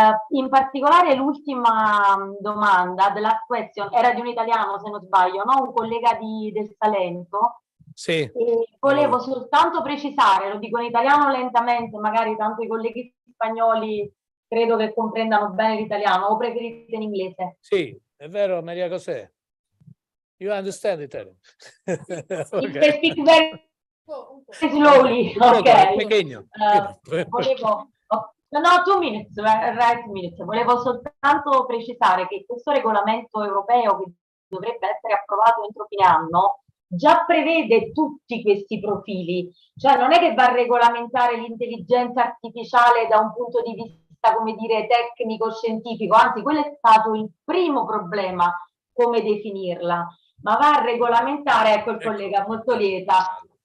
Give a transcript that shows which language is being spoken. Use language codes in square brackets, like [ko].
[it] In particolare l'ultima domanda, [en] the last question, [it] era di un italiano se non sbaglio, no? Un collega del Salento. Sì. E volevo soltanto precisare, lo dico in italiano lentamente, magari tanto i colleghi spagnoli credo che comprendano bene l'italiano, o preferite in inglese? Sì, è vero, Maria José. [en] You understand Italian? If they speak very slowly, ok. [es] Pequeño. [it] Volevo, no, [en] 2 minutes, right minutes. [it] Volevo soltanto precisare che questo regolamento europeo, che dovrebbe essere approvato entro fine anno, già prevede tutti questi profili, cioè non è che va a regolamentare l'intelligenza artificiale da un punto di vista, come dire, tecnico-scientifico, anzi quello è stato il primo problema, come definirla, ma va a regolamentare, ecco il collega molto lieta,